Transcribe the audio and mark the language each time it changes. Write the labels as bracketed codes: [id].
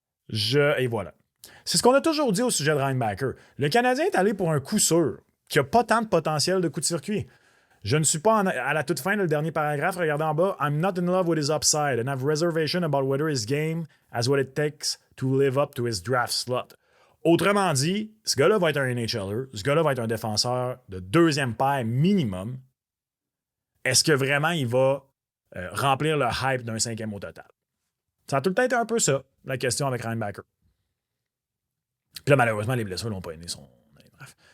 [fr] Et voilà. C'est ce qu'on a toujours dit au sujet de Reinbacker. Le Canadien est allé pour un coup sûr, qui n'a pas tant de potentiel de coup de circuit. Je ne suis pas à la toute fin, le dernier paragraphe, regardez en bas. [en] I'm not in love with his upside and have reservation about whether his game has what it takes to live up to his draft slot. [fr] Autrement dit, ce gars-là va être un NHLer, ce gars-là va être un défenseur de deuxième paire minimum. Est-ce que vraiment il va remplir le hype d'un cinquième au total? Ça a tout le temps été un peu ça, la question avec Reinbacker. Puis là, malheureusement, les blessures l'ont pas aidé. Bref.